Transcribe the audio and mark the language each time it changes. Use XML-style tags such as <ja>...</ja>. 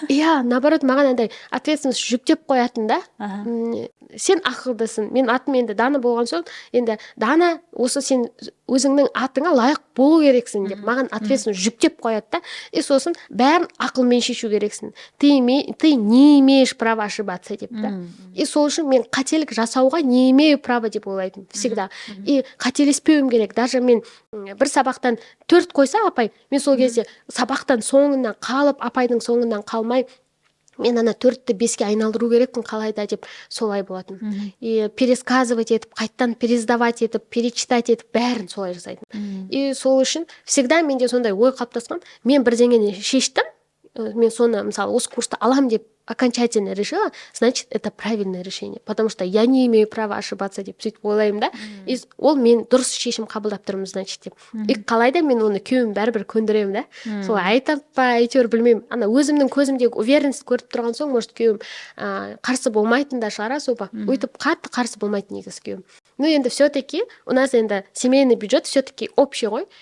<kk>Иә, наоборот, маған андай ответственность жүктеп қоятын да. Сен ақылдысың. Мен атым енді Дана болған соң, енді Дана, осы сен өзіңнің атыңа лайық болу керексің деп маған ответственность жүктеп қояды да. И сосын бәрін ақылмен шешу керексің.</kk> <ru>Ты не имеешь права ошибаться</ru> <kk>деп да. И сол үшін мен қателік жасауға</kk> <ru>не имею права</ru> <kk>деп ойлайтын всегда. И қателеспеуім керек. Даже мен бір сабақтан 4 қойса апай, мен сол кезде сабақтан соңынан қалып, апайдың соңынан қалмай, мен ана 4-ті 5-ке айналдыру керекпін қалайда деп солай болатын. И пересказывать етіп, қайттан пересдавать етіп, перечитать етіп, бәрін солай жасайтын. И сол үшін всегда менде сондай ой қалыптасқан. Мен бірдеңені шештім, мен соны мысалы осы курсты алам деп</kk> <ru>окончательно решила, значит, это правильное решение, потому что я не имею права ошибаться</ru> <kk>деп сөйтіп ойлаймын да. И ол мен дұрыс шешім қабылдап тұрмын, значит деп. И қалайда мен оны күйеуім бәрібір көндіремін да. Солай айтып па, әйтеуір білмеймін. Ана өзімнің көзімдегі уверенность көріп тұрған соң, может, күйеуім қарсы болмайтын да шығар, соба. Өйтіп қатты қарсы болмайтын негізі күйеуім. Ну, енді</kk> <ru>все-таки у нас</ru> <kk>енді</kk> <ru>семейный бюджет все-таки общий</ru> <kk>ғой.</kk>